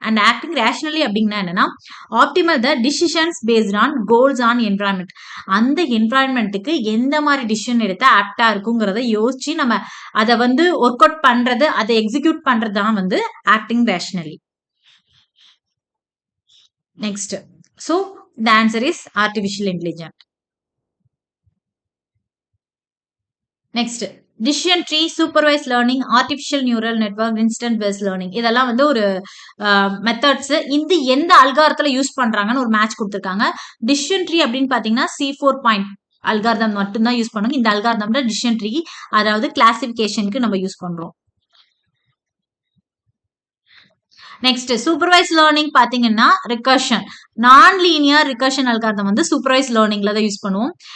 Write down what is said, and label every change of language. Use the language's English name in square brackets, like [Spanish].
[English] and acting rationally [Tamil] அப்படின்னா என்னன்னா [English] Optimal the decisions based on goals on environment. [Tamil] அந்த என்வரான்மெண்ட்டுக்கு எந்த மாதிரி டிசிஷன் எடுத்தா ஆப்டா இருக்குங்கிறத யோசிச்சு நம்ம அதை வந்து ஒர்க் அவுட் பண்றது, அதை எக்ஸிக்யூட் பண்றது தான் வந்து acting rationally. [English] Next, so the answer is artificial intelligence. Next, decision tree, supervised learning, artificial neural network, instant based learning. [Tamil] இதெல்லாம் வந்து ஒரு மெத்தட்ஸ். இந்த எந்த அல்காரத்துல யூஸ் பண்றாங்கன்னு ஒரு மேட்ச் கொடுத்துருக்காங்க. டிசிஷன் ட்ரீ அப்படின்னு பாத்தீங்கன்னா C4 பாயிண்ட் அல்காரதம் மட்டும்தான் யூஸ் பண்ணுங்க. இந்த அல்காரதம்ல டிசிஷன் ட்ரீ, அதாவது கிளாசிபிகேஷனுக்கு நம்ம யூஸ் பண்றோம். நெக்ஸ்ட் சூப்பர்வைஸ் லேர்னிங் பாத்தீங்கன்னா ரிகர்ஷன், நான் லீனியர் ரிகர்ஷன் அல்காரிதம் வந்து சூப்பர்வைஸ் லேர்னிங்ல தான் யூஸ் பண்ணுவோம்.